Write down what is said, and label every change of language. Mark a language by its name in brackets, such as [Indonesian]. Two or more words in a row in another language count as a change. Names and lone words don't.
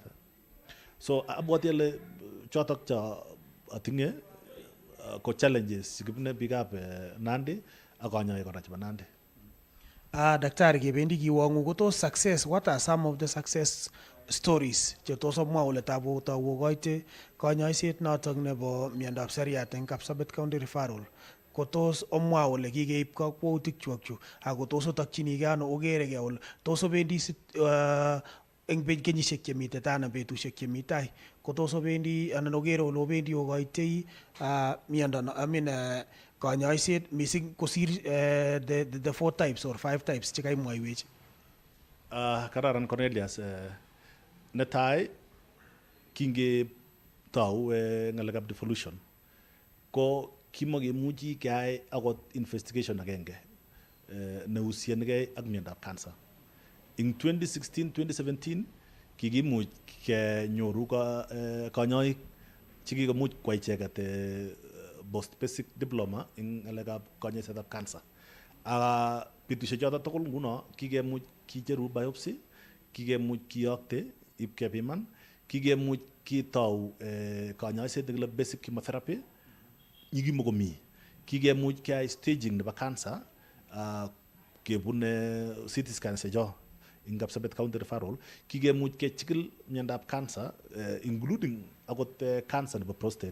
[Kalenjin] So abwati ale chotok cho atinye ko challenges chekibune biikab Nandi ak kanyoik kora chebo Nandi. Daktari, kebendi kiwang'u ko tos success, [English] what are some of the success stories [Kalenjin] che tos omwa ole takokoite kanyoiset notok nebo miondab seriat eng Kapsabet County Referral? Ko tos omwa ole kikeib kakwautik chu ako tos otokchinigei ano ogeregei ole tos obendi eng kenyisiek chemite tai anan betusiek chemi tai ko tos obendi anan ogere ole obendi okoitoi miondo kanyoiset mising kosir [English] the 4 types or 5 types [Kalenjin] chekaimwaiwech? Kararan Cornelius. Netai kingetau ng'alekab devolution ko kimakemuchi keyai akot investigation agenge nehusianigei ak miondab cancer. In 2016-2017 kikimuch kenyoru kanyoik chekikomuch kwai icheket [English] post basic diploma [Kalenjin] ing ng'alekab kanyoisetab cancer. Betusiek choto tugul nguno kikemuch kicheru biopsy, kikemuch kiyokte ipkepiman, kikemuch kitau kanyoiset nekile [English] basic chemotherapy [Kalenjin] nyikimokomi, kikemuch keyai staging nebo cancer kebun [English] CT scan [Kalenjin] secho ing Kapsabet County Referral, kikemuch kechikil miondab cancer including akot cancer nebo prostate.